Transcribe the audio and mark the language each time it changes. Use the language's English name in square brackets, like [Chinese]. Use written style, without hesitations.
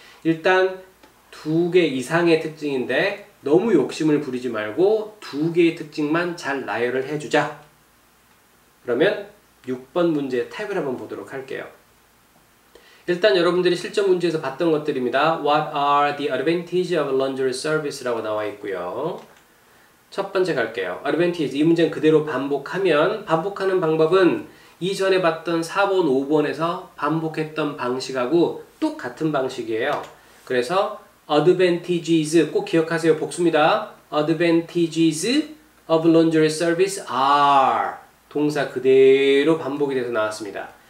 [Korean] 일단 2개 이상의 특징인데 너무 욕심을 부리지 말고 2개의 특징만 잘 나열을 해주자. 그러면 6번 문제 탭을 한번 보도록 할게요. 일단 여러분들이 실전 문제에서 봤던 것들입니다. [English] What are the advantages of laundry service라고 나와 있고요. [Korean] 첫 번째 갈게요. advantage, 이 문제는 그대로 반복하면 반복하는 방법은 이전에 봤던 4번, 5번에서 반복했던 방식하고 똑같은 방식이에요. 그래서 advantages 꼭 기억하세요. 복수입니다. advantages of laundry service are 동사 그대로 반복이 돼서 나왔습니다.